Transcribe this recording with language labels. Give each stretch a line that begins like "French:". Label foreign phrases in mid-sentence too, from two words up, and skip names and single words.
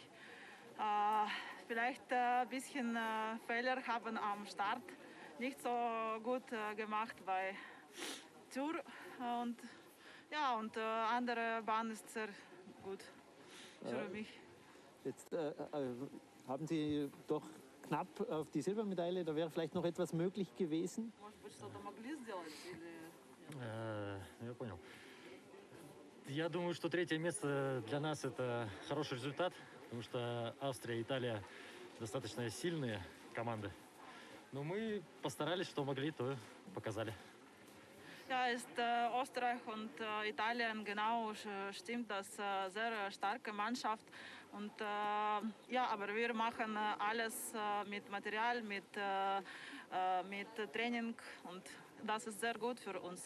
German: Vielleicht ein bisschen Fehler haben am Start nicht so gut gemacht bei Tour und ja, und andere Bahn ist sehr gut für mich. Jetzt haben Sie doch knapp auf die Silbermedaille, da wäre vielleicht noch etwas möglich gewesen?
Russian: Я понял. Я думаю, что 3-е место для нас это хороший результат, потому что Австрия и Италия достаточно сильные команды. Но мы постарались, что могли, то показали.
German: Ja, ist Österreich und Italien genau stimmt, das sehr starke Mannschaft und ja, aber wir machen alles mit Material, mit Training und das ist sehr gut für uns.